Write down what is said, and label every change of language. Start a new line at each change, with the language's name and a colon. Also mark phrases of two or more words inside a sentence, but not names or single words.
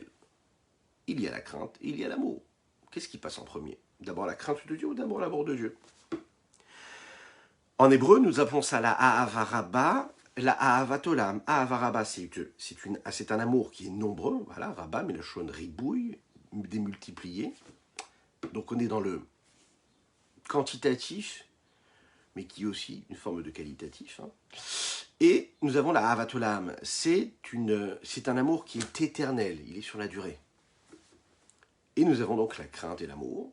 French: Il y a la crainte et il y a l'amour. Qu'est-ce qui passe en premier? D'abord la crainte de Dieu ou d'abord l'amour de Dieu? En hébreu, nous appelons ça la Ahava Rabba, la Ahavat Olam. Ahava Rabba, c'est un amour qui est nombreux. Voilà, Rabba, mais
Hebrew: לשון ריבוי,
French: démultiplié. Donc on est dans le quantitatif, mais qui est aussi une forme de qualitatif. Hein. Et nous avons la Ahavat Olam. C'est un amour qui est éternel, il est sur la durée. Et nous avons donc la crainte et l'amour.